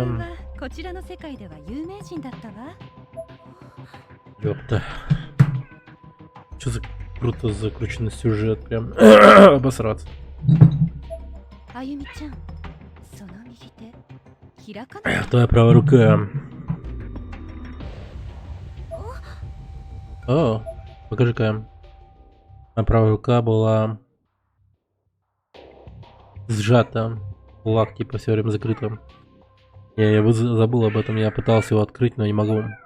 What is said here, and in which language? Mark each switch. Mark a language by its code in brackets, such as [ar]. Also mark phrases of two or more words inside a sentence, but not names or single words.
[ja] こちらの世界では有名人だったわ。 [ru] Ёпта. Что за круто закрученный сюжет, прям обосраться. [ja] あゆみちゃん、その右手開かない。 [ru] Твоя правая рука. О, покажи-ка. Моя правая рука была сжата. Кулак типа все время закрытым. Я забыл об этом, я пытался его открыть, но не могу.